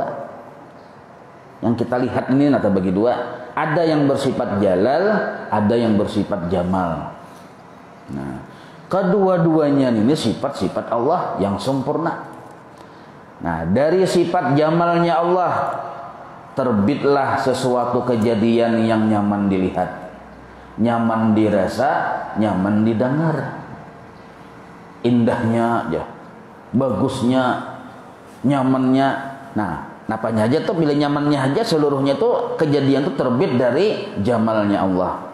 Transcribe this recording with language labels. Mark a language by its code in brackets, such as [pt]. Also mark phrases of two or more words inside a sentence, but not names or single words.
[id] Yang kita lihat ini terbagi dua. Ada yang bersifat jalal, ada yang bersifat jamal. Nah, kedua-duanya ini sifat-sifat Allah yang sempurna. Nah, dari sifat jamalnya Allah terbitlah sesuatu kejadian yang nyaman dilihat, nyaman dirasa, nyaman didengar. Indahnya aja, bagusnya, nyamannya. [bjn] Nah, napanya aja tuh, bila nyamannya aja seluruhnya tuh kejadian tuh terbit dari jamalnya Allah.